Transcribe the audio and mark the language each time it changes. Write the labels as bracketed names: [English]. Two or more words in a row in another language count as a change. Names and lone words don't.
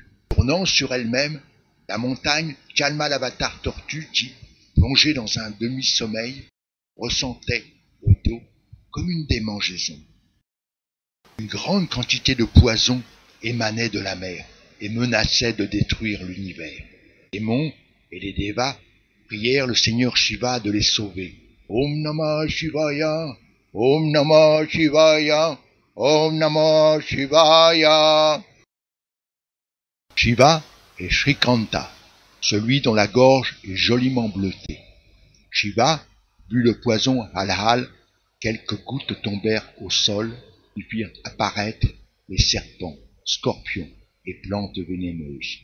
[French] Tournant sur elle-même, la montagne calma l'avatar tortue qui, plongé dans un demi-sommeil, ressentait au dos comme une démangeaison. Une grande quantité de poison émanait de la mer et menaçait de détruire l'univers. Les démons et les Devas prièrent le Seigneur Shiva de les sauver. [Sanskrit] Om Namah Shivaya, Om Namah Shivaya, Om Namah Shivaya. [French] Shiva est Shrikanta, celui dont la gorge est joliment bleutée. Shiva but le poison halal, quelques gouttes tombèrent au sol et firent apparaître les serpents, scorpions et plantes vénéneuses.